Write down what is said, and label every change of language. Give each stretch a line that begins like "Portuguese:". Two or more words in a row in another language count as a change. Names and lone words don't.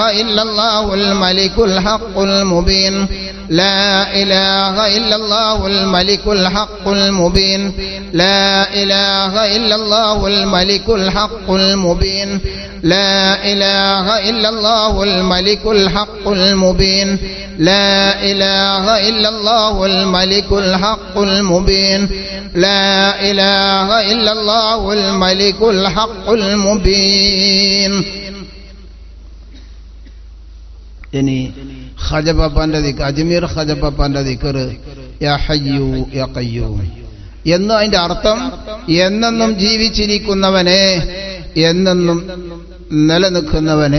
Arabic: إلا الله الملك الحق المبين لا إله إلا الله الملك الحق المبين لا إله إلا الله الملك الحق المبين لا إله إلا الله الملك الحق المبين لا إله إلا الله الملك الحق المبين لا إله إلا الله الملك الحق المبين.
Malayalam: ഇനി ഖജബപ്പാന്റെ ദിക്ർ, അജ്മീർ ഖജബപ്പാന്റെ ദിക്ർ
Arabic: يا حي يا قيوم
Malayalam: എന്ന്. അതിന്റെ അർത്ഥം എന്നെന്നും ജീവിച്ചിരിക്കുന്നവനെ, എന്നെന്നും നിലനിൽക്കുന്നവനെ.